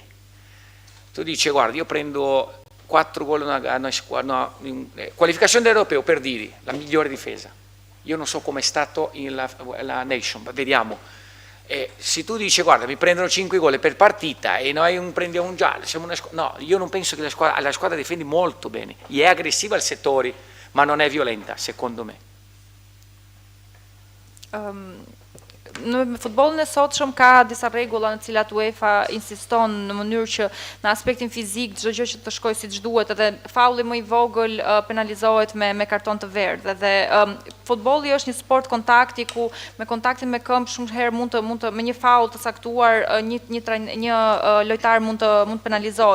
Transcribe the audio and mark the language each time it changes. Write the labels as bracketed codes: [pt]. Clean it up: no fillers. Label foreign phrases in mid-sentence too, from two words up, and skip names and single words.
[it] Tu dici guarda, io prendo 4 gol qualificazione dell'Europeo, per dire, la migliore difesa. Io non so com'è stato la Nation, vediamo. Se tu dici guarda mi prendono 5 gol per partita e noi prendiamo un giallo, no, io non penso che la squadra difende molto bene, è aggressiva al settore ma non è violenta secondo me. [sq] Në futbollin e sotshëm ka disa rregulla në cilat UEFA insiston në mënyrë që në aspektin fizik çdo gjë që të shkojë siç duhet, edhe faulli më i vogël penalizohet me karton të verdh. Dhe futbolli është një sport kontakti ku me kontaktin me këmbë shumë herë mund të me një faull të saktuar një lojtar mund të penalizohet.